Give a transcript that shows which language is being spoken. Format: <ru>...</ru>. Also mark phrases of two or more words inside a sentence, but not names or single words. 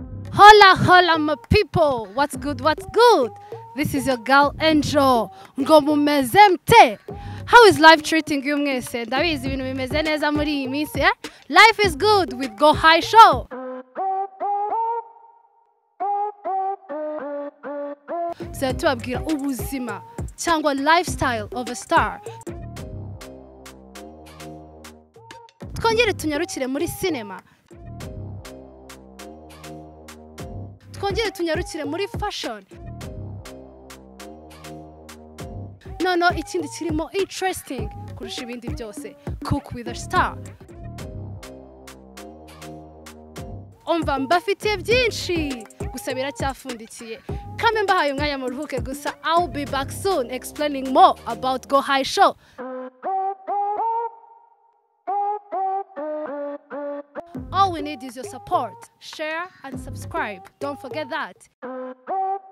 <es>Hola, hola,</es> <en>my people. What's good? What's good? This is your girl Angel.</en> <rw>Ngo mumeze mte.</rw> <en>How is life treating you mwese?</en> <rw>Ndabizi ibintu bimeze neza muri iyi minsi, eh?</rw> <en>Life is good with Go High Show.</en> <rw>So tubabwira ubuzima cyangwa</rw> <en>lifestyle of a star.</en> <rw>Twongere tunyarukire muri cinema. Twongere tunyarukire muri fashion. No, ikindi kirimo interesting kurusha ibindi byose.</rw> <en>Cook with a star.</en> <rw>Umva mbafitiye byinshi gusa biracyafundikiye. Kame mbahaye umwanya mu ruhuke gusa.</rw> <en>I'll be back soon explaining more about Go High Show. All we need is your support. Share and subscribe. Don't forget that.</en>